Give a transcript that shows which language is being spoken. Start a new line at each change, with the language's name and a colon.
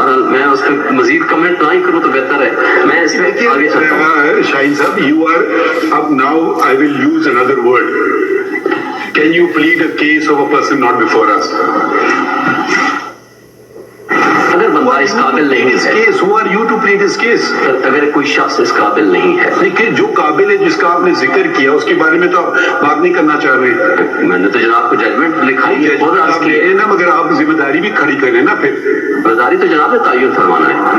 Urdu: میں اس پہ مزید کمنٹ نہ کروں تو بہتر ہے. میں اس پہ آگے چلتا ہوں. شاہین صاحب,
English: you are up now. I will use another word. Can you plead a case of a person not before us?
Urdu: اگر بندہ اس قابل نہیں ہے,
English: who are you to plead his case?
Urdu: اگر کوئی شخص اس قابل نہیں ہے, لیکن جو قابل ہے جس کا آپ نے ذکر کیا اس کے بارے میں تو آپ بات نہیں کرنا چاہ رہے. میں نے تو جناب کو ججمنٹ لکھا ہی ہے نا, مگر آپ ذمہ داری بھی کھڑی کریں نا. پھر ذمہ داری تو جناب نے تعین فرمانا ہے.